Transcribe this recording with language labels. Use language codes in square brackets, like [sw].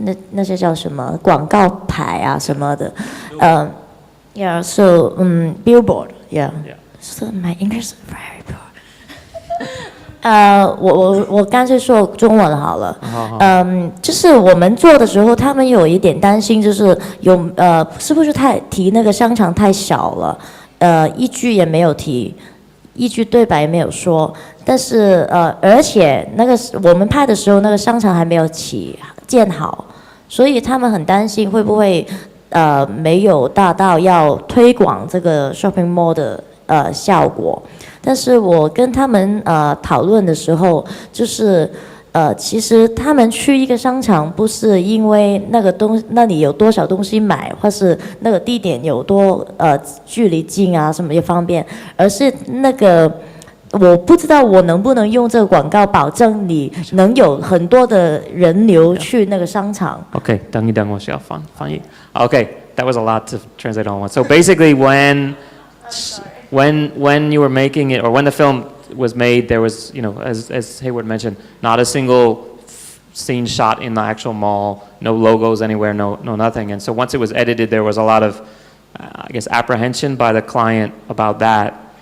[zh] 那些叫什么广告牌啊什么的， [en] yeah, so billboard, yeah. So my English is very poor. [zh] 我干脆说中文好了。好就是我们做的时候，他们有一点担心，就是是不是提那个商场太小了？一句也没有提，一句对白也没有说。但是而且我们拍的时候，那个商场还没有建好，所以他们很担心会不会没有达到要推广这个 shopping mall 的效果。但是我跟他们讨论的时候，就是其实他们去一个商场不是因为那里有多少东西买，或是那个地点有距离近啊什么也方便，而是我不知道我能不能用这个广告保证你能有很多的人流去那个商场。 Okay, 等一等，我需要翻译。 [en] Okay, that was a lot to translate all at once. So basically, when you were making it, or when the film was made, there was, as Hayward mentioned, not a single scene shot in the actual mall, no logos anywhere, no nothing. And so once it was edited, there was a lot of, I guess, apprehension by the client about that.